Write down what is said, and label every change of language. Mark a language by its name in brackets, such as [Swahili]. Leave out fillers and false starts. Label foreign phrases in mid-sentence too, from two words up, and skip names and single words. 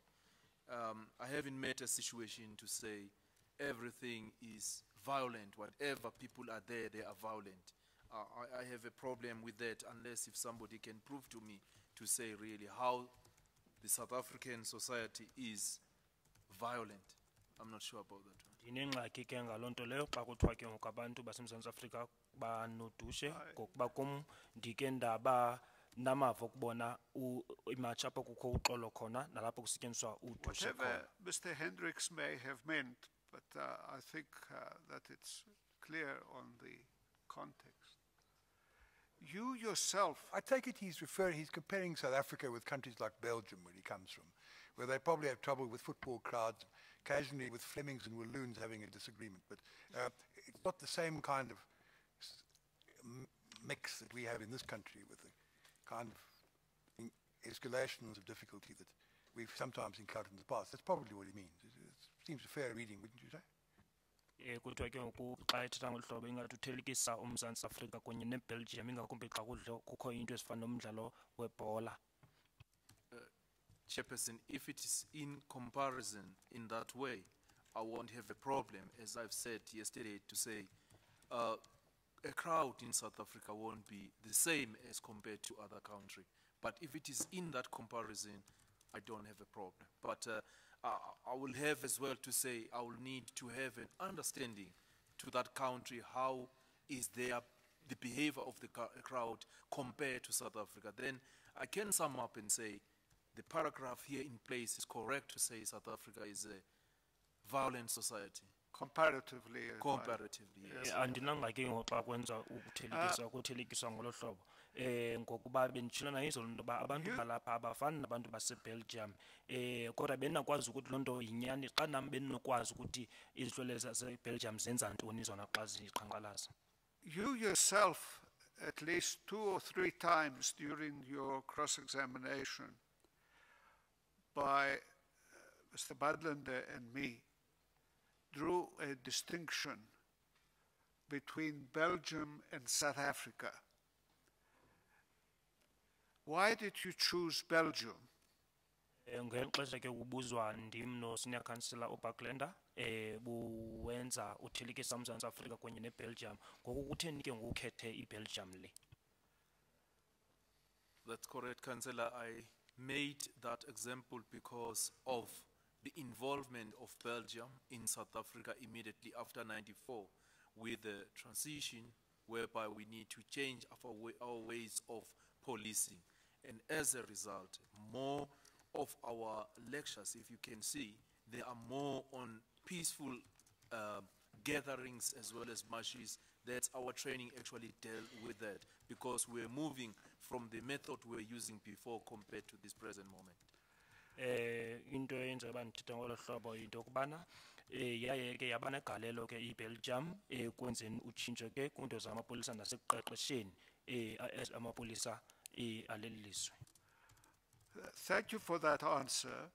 [English] I haven't met a situation to say everything is violent, whatever people are there, they are violent. I have a problem with that unless if somebody can prove to me to say really how the South African society is violent. I'm not sure about that one. [Xhosa] Ndinengxaki ke ngaloo nto leyo xa kuthiwa ke ngoku abantu baseMzantsi Afrika banodushe ngokuba kum ndike ndaba namava okubona imatshi apho kukho uxolo khona nalapho kusetyenziswa udushe [English] Whatever [Xhosa] khona. [English] Mr. Hendricks may have meant, but I think that it's clear on the context. You yourself, I take it he's comparing South Africa with countries like Belgium, where he comes from, where they probably have trouble with football crowds, occasionally with Flemings and Walloons having a disagreement. But it's not the same kind of mix that we have in this country with the kind of escalations of difficulty that we've sometimes encountered in the past. That's probably what he means. It seems a fair reading, wouldn't you say? [Xhosa] Kuthiwa ke ngoku xa ethetha ngolu hlobo ingathi uthelekisa uMzantsi Afrika kunye neBelgium ingakumbi xa kukho into ezifana nomdlalo webhola. [English] Chairperson, if it is in comparison in that way, I won't have a problem, as I've said yesterday, to say a crowd in South Africa won't be the same as compared to other countries. But if it is in that comparison, I don't have a problem. But I will have as well to say I will need to have an understanding to that country, how is the behavior of the crowd compared to South Africa. Then I can sum up and say the paragraph here in place is correct to say South Africa is a violent society. comparatively. Comparatively, yes. [Xhosa] Andinangxaki ngoxa kwenza ukuthelekiswa ngolo hlobo. Ngokuba benditshilo nayizolo into yoba abantu balapha abafani nabantu baseBelgium. Kodwa bendinakwazi ukuthi loo nto yinyani xa nam bendinokwazi ukuthi izihlwele zaseBelgium zenza ntoni zona xa ziqhankqalaza. [English] You yourself, at least 2 or 3 times during your cross-examination by Mr. Badlander and me, drew a distinction between Belgium and South Africa. Why did you choose Belgium? [Xhosa] Ngexesha ke ubuzwa ndim no [English] senior councillor [Xhosa] uBacklander buwenza uthelekisa uMzantsi Afrika kunye neBelgium ngoku kutheni ke ngokukhethe iBelgium le. [English] That's correct, Councillor. I made that example because of the involvement of Belgium in South Africa immediately after '94 with the transition whereby we need to change our ways of policing. And as a result, more of our lectures, if you can see, they are more on peaceful gatherings as well as marches. That's our training actually dealt with that because we're moving from the method we were using before compared to this present moment. [Xhosa] Into eyenza uba ndithetha ngolo hlobo yinto yokubana yaye ke yaba negalelo ke iBelgium ekwenzeni utshintsho ke kwiinto zamapolisa nasekuqeqesheni amapolisa aleli lizwe. [English] Thank you for that answer.